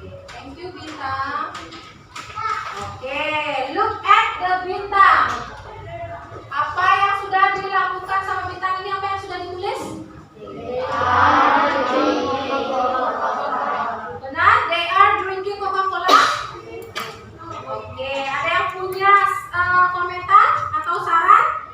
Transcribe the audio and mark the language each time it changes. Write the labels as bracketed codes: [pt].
[en] Thank you, Bintang. Oke, look at the bintang. [id] Apa yang sudah dilakukan sama bintang ini? Apa yang sudah ditulis? Benar, [en] they are drinking Coca-Cola. [id] Oke, ada yang punya komentar atau saran?